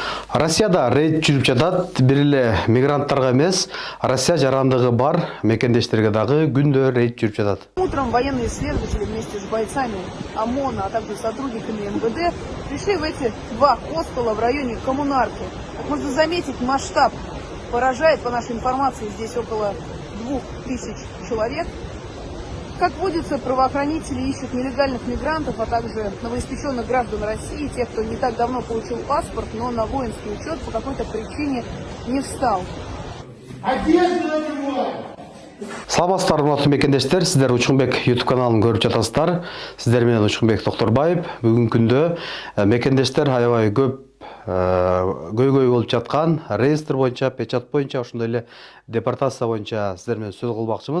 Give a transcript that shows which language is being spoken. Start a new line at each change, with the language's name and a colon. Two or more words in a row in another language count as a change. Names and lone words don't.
Kyrgyz: Россияда рейд жүрүп жатат. Бир эле мигранттарга эмес, Россия жарандыгы бар мекендештерге дагы күндө рейд жүрүп жатат.
Russian: Утром военные следователи вместе с бойцами ОМОНа, а также сотрудниками МВД пришли в эти два хостела в районе Коммунарки. Как можно заметить, масштаб поражает. По нашей информации, здесь около 2000 человек. Как водится, правоохранители ищут нелегальных мигрантов, а также новоиспеченных граждан России, тех, кто не так давно получил паспорт, но на воинский учет по какой-то причине не встал.
Kyrgyz: Саламатсыздар, урматтуу мекендештер, сиздер Учкунбек YouTube каналын көрүп жатасыздар. Сиздер менен Учкунбек Токторбаев. Бүгүнкү күндө мекендештер аябай көп көйгөй болуп жаткан реестр боюнча, печат боюнча, ошондой эле депортация боюнча сиздер менен сөз кылмакчыбыз.